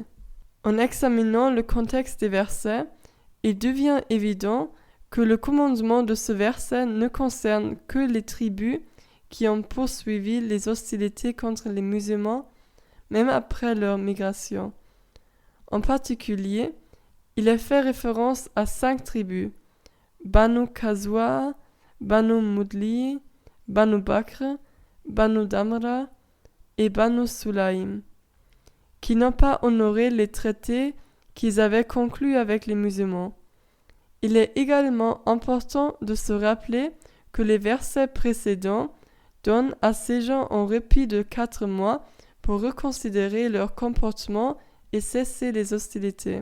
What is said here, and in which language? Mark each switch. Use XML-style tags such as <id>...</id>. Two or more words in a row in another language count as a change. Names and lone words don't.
<fr>En examinant le contexte des versets, il devient évident que le commandement de ce verset ne concerne que les tribus qui ont poursuivi les hostilités contre les musulmans, même après leur migration. En particulier, il est fait référence à 5 tribus, Banu Qazwa, Banu Mudli, Banu Bakr, Banu Damra et Banu Sulaim, qui n'ont pas honoré les traités qu'ils avaient conclus avec les musulmans. Il est également important de se rappeler que les versets précédents donnent à ces gens un répit de 4 mois pour reconsidérer leur comportement et cesser les hostilités.</fr>